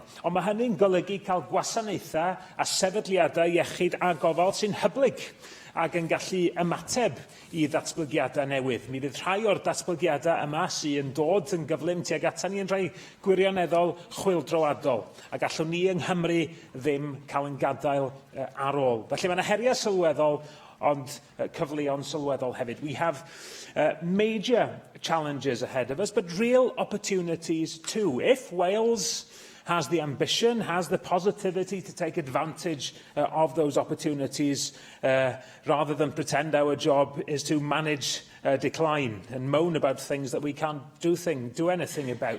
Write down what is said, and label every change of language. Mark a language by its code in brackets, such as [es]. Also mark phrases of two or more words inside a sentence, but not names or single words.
[cy] Ond mae hynny'n golygu cael gwasanaethau a sefydliadau iechyd a gofal sy'n hyblyg ac yn gallu ymateb i ddatblygiadau newydd. Mi fydd rhai o'r datblygiadau yma sy'n dod yn gyflym tuag atan ni yn rhai gwirioneddol chwyldroadol, a gallwn ni yng Nghymru ddim cael yn gadael ar ôl. Felly mae yna heriau sylweddol, ond cyfleon sylweddol hefyd. [en] We have major challenges ahead of us, but real opportunities too. If Wales has the ambition, has the positivity to take advantage of those opportunities, rather than pretend our job is to manage decline and moan about things that we can't do anything about.